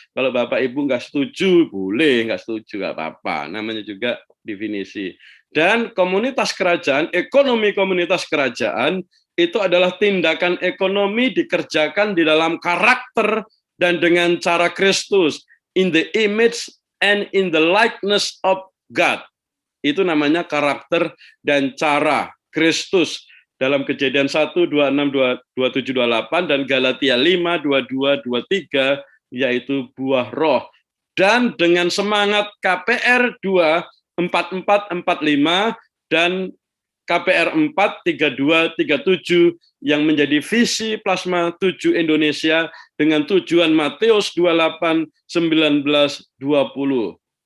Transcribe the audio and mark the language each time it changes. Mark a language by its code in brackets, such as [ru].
[id] Kalau Bapak Ibu nggak setuju, boleh nggak setuju, nggak apa-apa. Namanya juga definisi. Dan komunitas kerajaan, ekonomi komunitas kerajaan, itu adalah tindakan ekonomi dikerjakan di dalam karakter dan dengan cara Kristus. [en] In the image and in the likeness of God. [id] Itu namanya karakter dan cara Kristus. Dalam Kejadian 1, 26, 27, 28, dan Galatia 5, 22, 23, yaitu buah roh. Dan dengan semangat KPR 2, 44, 45, dan KPR 4, 32, 37, yang menjadi visi Plasma 7 Indonesia dengan tujuan Matius 28, 19, 20.